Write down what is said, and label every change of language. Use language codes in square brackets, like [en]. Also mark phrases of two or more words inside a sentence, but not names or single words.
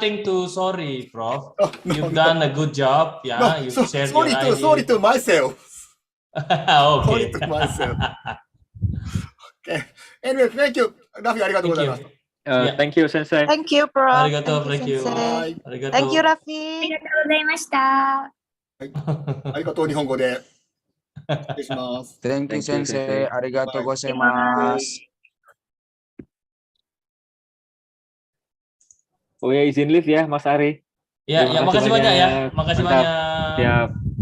[en] nothing to sorry, Prof. that. No, You've no. done a good job. Yeah, No, you've so, shared your sorry idea. to myself. Sorry Okay. to myself. Okay. Anyway, thank you. Rafi, arigatou Thank you. [ja] gozaimasu. [en] Yeah. Thank you, Sensei. Thank you, Prof. Arigato, thank you. Sensei. Bye. Thank you, Arigato. Rafi. [ja] ありがとうございました。ありがとう、日本語で。失礼します。 [en] Thank you, Thank you, Sensei. Sensei. [ja] Arigato [en] Bye. [ja] gozaimasu. [id] Oh ya, izin live ya, Mas Ari. Ya, Terima ya, kasih makasih banyak ya. banyak. Makasih Mantap. banyak. Siap.